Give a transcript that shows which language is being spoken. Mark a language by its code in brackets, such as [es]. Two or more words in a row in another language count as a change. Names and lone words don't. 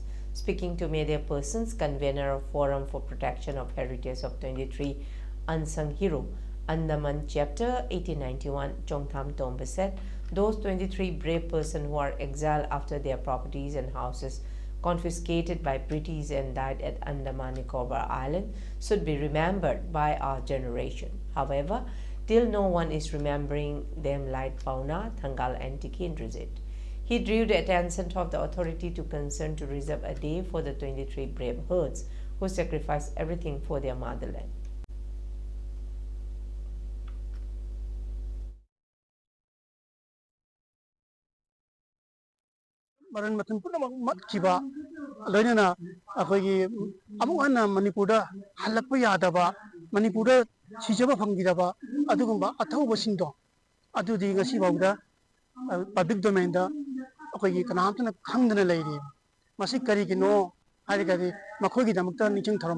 [en] Speaking to media persons, convener of Forum for Protection of Heritage of 23 Unsung Hero, Andaman Chapter, 1891, Chongtham Tomba said, those 23 brave persons who are exiled after their properties and houses confiscated by British and died at Andaman Nicobar Island should be remembered by our generation. However, till no one is remembering them like Pauna, Thangal and Tikindrizit. He drew the attention of the authority to concern to reserve a day for the 23 brave herds who sacrificed everything for their motherland. [mni] Maran matan puna mat kiba loinana akhoi amu ana Manipura halakpa yadaba Manipura sijaba phangidaba adugumba athauba singdo adudi ngasi bauda [en] public domain [mni] da akhoi kanamtana khangdana leiri masi kari gino hari gari makhoi gi damakta niching tharam